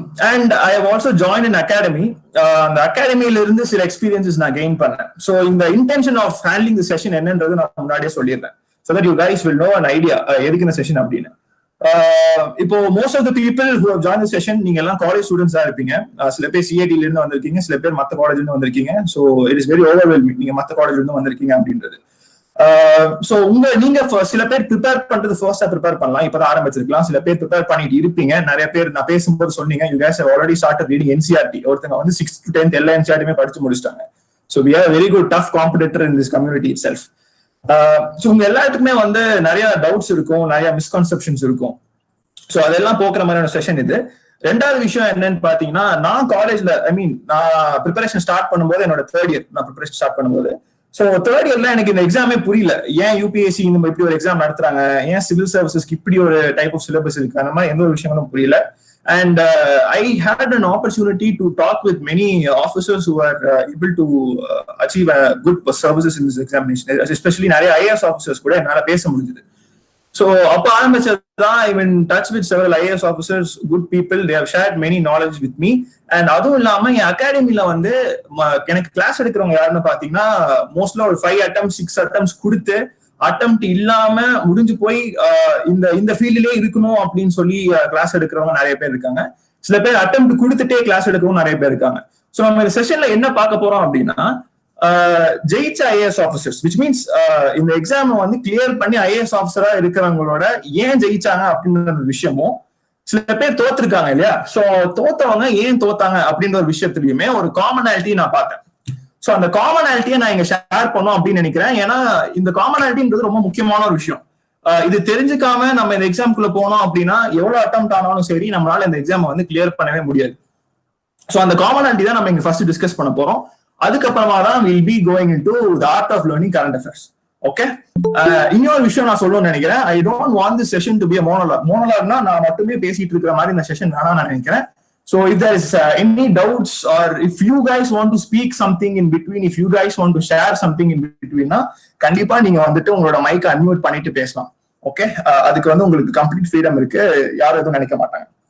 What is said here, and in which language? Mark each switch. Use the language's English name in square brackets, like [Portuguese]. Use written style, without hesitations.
[English] And I have also joined an academy. [Tamil] அந்த அகாடமியில இருந்து சில எக்ஸ்பீரியன்சஸ் நான் கெயின் பண்ணேன். ஸோ இந்த intention of handling the session என்னன்றது நான் முன்னாடியே சொல்லிடுறேன். [English] So that you guys will know an idea [Tamil] எதுக்கு இந்த செஷன் அப்படின்னு. [English] இப்போ most of the people who have join the session [Tamil] நீங்க எல்லாம் காலேஜ் ஸ்டூடெண்ட்ஸ் தான் இருப்பீங்க. சில பேர் சிஐடில இருந்து வந்திருக்கீங்க, சில பேர் மற்ற காலேஜ்ல இருந்து வந்திருக்கீங்க. [English] so it is very overwhelming [Tamil] நீங்க மற்ற காலேஜ்ல இருந்து வந்திருக்கீங்க அப்படின்றது. சோ நீங்க சில பேர் ப்ரிப்பேர் பண்றது ஃபர்ஸ்டா ப்ரிப்பேர் பண்ணலாம், இப்பதான் ஆரம்பிச்சிருக்கலாம். சில பேர் ப்ரிப்பேர் பண்ணிட்டு இருப்பீங்க. நிறைய பேர் நான் பேசும்போது சொன்னீங்க [English] you guys have already started reading NCERT. [Tamil] ஒருத்தங்க வந்து 6th to 10th எல்லா NCERT படிச்சு முடிச்சிட்டாங்க. [English] So we have a very good tough competitor in this community itself. [Tamil] So உங்க எல்லாத்துக்குமே வந்து நிறைய டவுட்ஸ் இருக்கும், நிறைய மிஸ்கான்செப்ஷன்ஸ் இருக்கும். சோ அதெல்லாம் போக்குற மாதிரியான செஷன் இது. ரெண்டாவது விஷயம் என்னன்னு பாத்தீங்கன்னா, நான் காலேஜ்ல நான் ப்ரிப்பரேஷன் ஸ்டார்ட் பண்ணும்போது என்னோட 3rd year நான் ப்ரிப்பரேஷன் ஸ்டார்ட் பண்ணும்போது சோ 3rd இயர்ல எனக்கு இந்த எக்ஸாமே புரியல. ஏன் யூபிஎஸ்சி இந்த இப்படி ஒரு எக்ஸாம் நடத்துறாங்க, ஏன் சிவில் சர்வீசஸ்க்கு இப்படி ஒரு டைப் ஆஃப் சிலபஸ் இருக்கு, அந்த மாதிரி எந்த ஒரு விஷயங்களும் புரியல. [English] and I had an opportunity to talk with many officers who are able to achieve good services in this examination, especially [Tamil] நிறைய IAS officers கூட என்னால பேச முடிஞ்சது. [English] So [Tamil] அப்ப ஆரம்பிச்சதுதான் [English] I'm in touch with several IAS officers, good people. They have shared many knowledge with me. [Tamil] And அதுவும் இல்லாம என் அகாடமில வந்து எனக்கு கிளாஸ் எடுக்கிறவங்க யாருன்னு பாத்தீங்கன்னா மோஸ்ட்லா ஒரு 5 attempts 6 attempts கொடுத்து அட்டெம்ப்ட் இல்லாம முடிஞ்சு போய் இந்த ஃபீல்ட்லயே இருக்கணும் அப்படின்னு சொல்லி கிளாஸ் எடுக்கிறவங்க நிறைய பேர் இருக்காங்க. சில பேர் அட்டெம்ப்ட் கொடுத்துட்டே கிளாஸ் எடுக்கிறவங்க நிறைய பேர் இருக்காங்க. சோ நம்ம இந்த செஷன்ல என்ன பார்க்க போறோம் அப்படின்னா ஜெயிச்ச ஐஏஎஸ் ஆஃபீஸர்ஸ், [English] which means [Tamil] இந்த எக்ஸாம் வந்து கிளியர் பண்ணி ஐஏஎஸ் ஆஃபீஸரா இருக்கிறவங்களோட ஏன் ஜெயிச்சாங்க அப்படின்ற விஷயமும், சில பேர் தோத்துருக்காங்க இல்லையா, சோ தோத்தவங்க ஏன் தோத்தாங்க அப்படின்ற ஒரு விஷயத்துலயுமே ஒரு காமனாலிட்டி நான் பார்த்தேன். சோ அந்த காமனாலிட்டியை நான் இங்க ஷேர் பண்ணோம் அப்படின்னு நினைக்கிறேன். ஏன்னா இந்த காமனாலிட்டின்றது ரொம்ப முக்கியமான ஒரு விஷயம். இது தெரிஞ்சுக்காம நம்ம இந்த எக்ஸாம்குள்ள போனோம் அப்படின்னா எவ்வளவு அட்டெம்ப்ட் ஆனாலும் சரி நம்மளால இந்த எக்ஸாம் வந்து கிளியர் பண்ணவே முடியாது. சோ அந்த காமனாலிட்டி தான் நம்ம இங்க ஃபர்ஸ்ட் டிஸ்கஸ் பண்ண போறோம். அதுக்கப்புறமா தான் [English] Will be going into the art of learning current affairs. Okay, [Tamil] இன்னொரு விஷயம் நான் சொல்லணும்னு நினைக்கிறேன். [English] I don't want this session to be a monologue. [Tamil] monologueனா நான் மட்டுமே பேசிட்டு இருக்கிற மாதிரி இந்த செஷன் வேணாம் நான் நினைக்கிறேன். [English] So if there is any doubts or if you guys want to speak something in between, if you guys want to share something in between na [Tamil] கண்டிப்பா நீங்க வந்துட்டு உங்களோட மைக் அன்மியூட் பண்ணிட்டு பேசலாம். ஓகே, அதுக்கு வந்து உங்களுக்கு கம்ப்ளீட் ஃப்ரீடம் இருக்கு, யாரும் எதுவும் நினைக்க மாட்டாங்க.